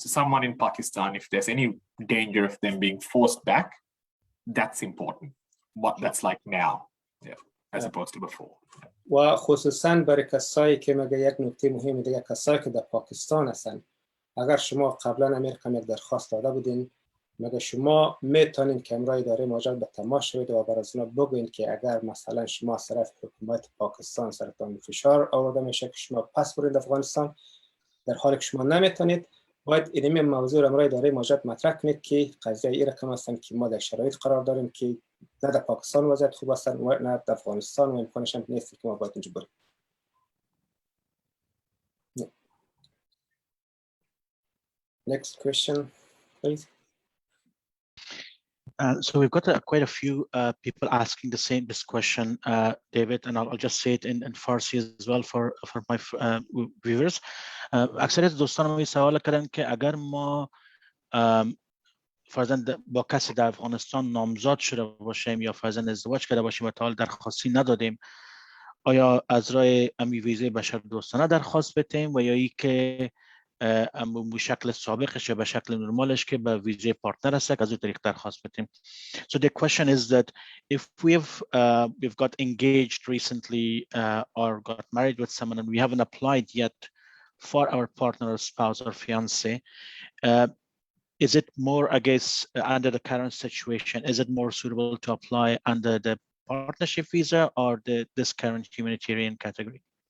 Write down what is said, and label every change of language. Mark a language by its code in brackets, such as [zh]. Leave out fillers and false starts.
[en] So someone in Pakistan, if there's any danger of them being forced back, that's important. What that's like now, as opposed to before. [fa] و خصوصا برای کسایی که مگه یک نکته مهم دیگه، کسایی که در پاکستان هستن، اگر شما قبلا امریکا یک درخواست داده بودین، مگه شما میتونین که امرای اداره مهاجرت به تماس شوید و برای از اونا بگوین که اگر مثلا شما از طرف حکومت پاکستان سرتان فشار آورده میشه که شما پس برید افغانستان، در حالی که شما نمیتونید، باید اینمی موضوع امرای اداره مهاجرت مطرح کنید که قضیه این رقم هستن که ما در شرایط قرار داریم که نه در پاکستان وضعیت خوب هستن و نه در افغانستان و امکانش هم نیست که ما باید اینجا بریم. [en] Next question, please. So we've got quite a few people asking this question, David, and I'll just say it in Farsi as well for my viewers. [fa] اکثریت دوستان ما سوال کردن که اگر ما فرضاً با کسی در افغانستان نامزد شده باشیم یا فرضاً ازدواج کرده باشیم و تا حال درخواستی ندادیم، آیا از راه ویزای بشردوستانه درخواست بدیم و یا ای که به شکل سابقش یا به شکل نرمالش که به ویزای پارتنر هست از اون طریق درخواست بدیم. [en] So the question is that if we've got engaged recently or got married with someone and we haven't applied yet for our partner or spouse or fiance, is it more, I guess, under the current situation, is it more suitable to apply under the partnership visa or this current humanitarian category?